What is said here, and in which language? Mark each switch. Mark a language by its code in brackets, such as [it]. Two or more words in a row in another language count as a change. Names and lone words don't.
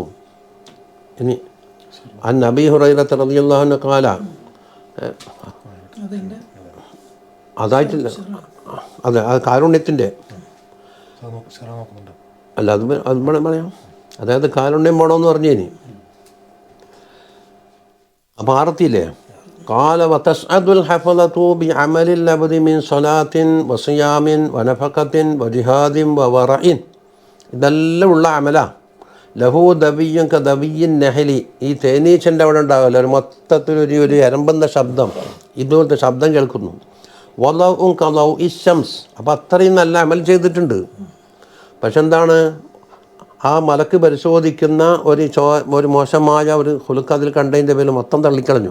[ml] ഇനി [ar] عن أبي هريرة رضي الله عنه قال, [ml] അതായിട്ടില്ല, അതെ, അത് കാരുണ്യത്തിൻ്റെ അല്ല, അത് പറയാം. അതായത് കാരുണ്യം വേണമെന്ന് പറഞ്ഞേനി. അപ്പോൾ ആർത്തിയില്ലേ? [ar] قال وتسعد الحفظة بعمل العبد من صلاة وصيام ونفقة وجهاد وورع. [ml] ഇതെല്ലാം ഉള്ള അമല. [ar] له دوي كدوي النحل, [ml] ഈ തേനീച്ചൻ്റെ അവിടെ ഉണ്ടാവില്ല, ഒരു മൊത്തത്തിലൊരു എരമ്പുന്ന ശബ്ദം, ഇതുപോലത്തെ ശബ്ദം കേൾക്കുന്നു. [ar] وضوء كضوء الشمس, [ml] അപ്പോൾ അത്രയും നല്ല അമൽ ചെയ്തിട്ടുണ്ട്. പക്ഷെ എന്താണ്, ആ മലക്ക് പരിശോധിക്കുന്ന ഒരു മോശമായ ഒരു ഹുലുക്ക് അതിൽ കണ്ടതിൻ്റെ പേരിൽ മൊത്തം തള്ളിക്കളഞ്ഞു.